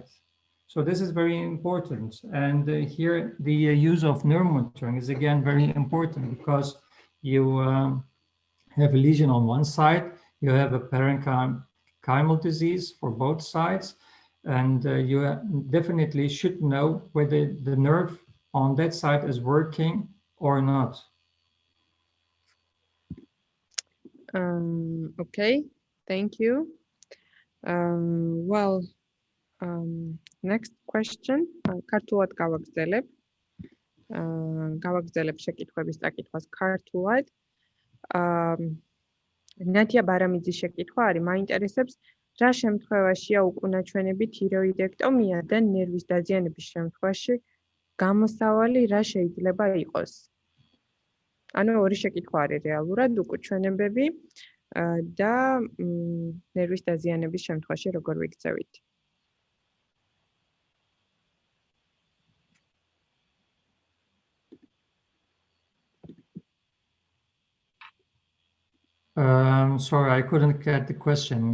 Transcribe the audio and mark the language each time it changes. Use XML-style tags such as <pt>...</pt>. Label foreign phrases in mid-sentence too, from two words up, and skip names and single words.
<en>So this is very important. And here the use of neuromonitoring is again very important, because you have a lesion on one side, you have a parenchymal disease for both sides, and you definitely should know whether the nerve on that side is working or not. Okay, thank you. Well, next question.</en> <ka>Ქართულად გავაგრძელებ. გავაგრძელებ შეკითხვების წაკითხვას ქართულად. ნათია ბარამიძის შეკითხვა არის, მაინტერესებს რა შემთხვევაშია უკუნაჩვენები თიროიდექტომია და ნერვის დაზიანების შემთხვევაში გამოსავალი რა შეიძლება იყოს? ანუ ორი შეკითხვა არის რეალურად, უკუჩვენებები და ნერვის დაზიანების შემთხვევაში როგორ ვიქცევით?</ka> <en>Sorry, I couldn't get the question.</en>